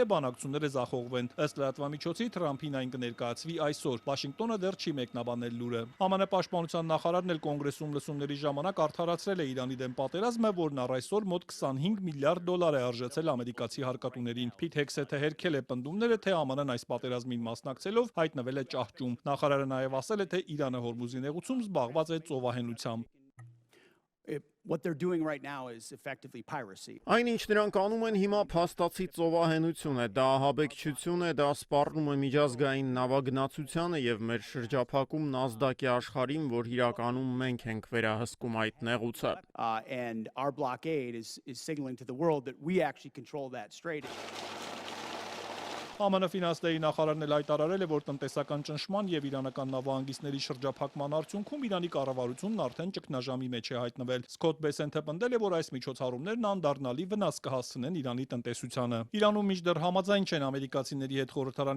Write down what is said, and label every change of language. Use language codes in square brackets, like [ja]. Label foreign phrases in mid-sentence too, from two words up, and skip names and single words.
[hy] բանակցությունները ձախողվեն։ Ըստ լրատվամիջոցի Թրամփին այն կներկայացվի այսօր։ Վաշինգտոնը դեռ չի մեկնաբանել լուրը։ ԱՄՆ պաշտպանության նախարարն էլ կոնգրեսում լսումների ժամանակ արդարացրել է Իրանի դեմ պատերազմը, որն առ այսօր մոտ 25 միլիարդ դոլար է արժեցել ամերիկացի հարկատուներին։ Փիթ Հեքսեթը հերքել է պնդումները, թե ԱՄՆ-ն այս պատերազմին մասնակցելով հայտնվել է ճահճում։ Նախարարը նաև ասել է, թե Իրանը Հորմուզի նեղուցում զբաղված է ծովահենությամբ։ [en] What they're doing right now is effectively piracy. [hy] Այն ինչ նրանք անում են հիմա փաստացի ծովահենություն է, դա ահաբեկչություն է, դա սպառնում է միջազգային նավագնացությանը եւ մեր շրջափակում Նազդակի աշխարհին, որ իրականում մենք ենք վերահսկում այդ նեղուցը։ [en] And our blockade is signaling to the world that we actually control that strait. [hy] ԱՄՆ ֆինանսների նախարարն էլ հայտարարել է, որ տնտեսական ճնշման եւ իրանական նավահանգիստների շրջափակման արդյունքում Իրանի կառավարությունն արդեն ճգնաժամի մեջ է հայտնվել։ Սկոտ Բեսենթը պնդել է, որ այս միջոցառումներն անդառնալի վնաս կհասցնեն Իրանի տնտեսությանը։ Իրանում մինչդեռ համաձայն չեն ամերիկացիների հետ խորհրդարանի